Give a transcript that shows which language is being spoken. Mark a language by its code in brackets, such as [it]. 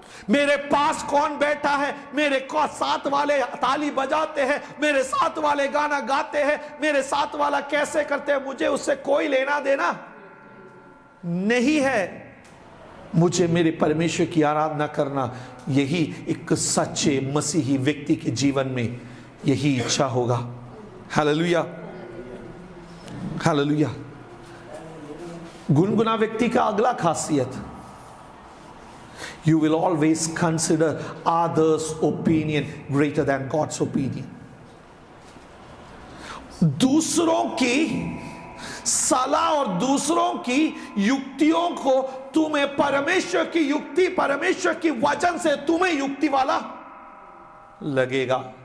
[hi] मेरे पास कौन बैठा है, मेरे को साथ वाले ताली बजाते हैं, मेरे साथ वाले गाना गाते हैं, मेरे साथ वाला कैसे करते हैं, मुझे उससे कोई लेना देना नहीं है। मुझे मेरे परमेश्वर की आराधना करना, यही एक सच्चे मसीही व्यक्ति के जीवन में यही इच्छा होगा। Hallelujah, hallelujah. गुनगुना व्यक्ति का अगला खासियत, [en] you will always consider others' opinion greater than God's opinion. [hi] दूसरों की सलाह और दूसरों की युक्तियों को तुम्हें परमेश्वर की युक्ति, परमेश्वर की वचन से तुम्हें युक्ति वाला लगेगा।